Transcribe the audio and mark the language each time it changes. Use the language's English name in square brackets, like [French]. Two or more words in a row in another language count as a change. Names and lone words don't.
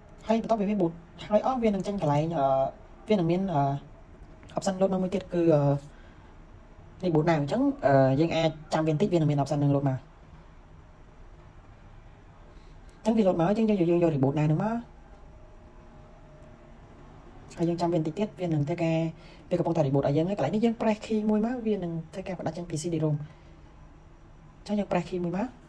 [Khmer] ហើយបន្ទាប់ពីវា boot ហើយអស់វានឹងចេញកន្លែងវានឹងមាន [English] option load [Khmer] មកមួយទៀតគឺ [English] reboot now [Khmer] អញ្ចឹងយើងអាចចាំវាបន្តិចវានឹងមាន option នឹង load មកអញ្ចឹងវា load មកអញ្ចឹងយើងយក [English] reboot now [Khmer] នឹងមកហើយយើងចាំវាបន្តិចទៀតវានឹងធ្វើការវាកំពុងតែ reboot ឲ្យយើងហើយកន្លែងនេះយើង [English] press key [Khmer] មួយមកវានឹងធ្វើការបដាច់ចេញពី CD-ROM អញ្ចឹងយើង [English] press key [Khmer] មួយមក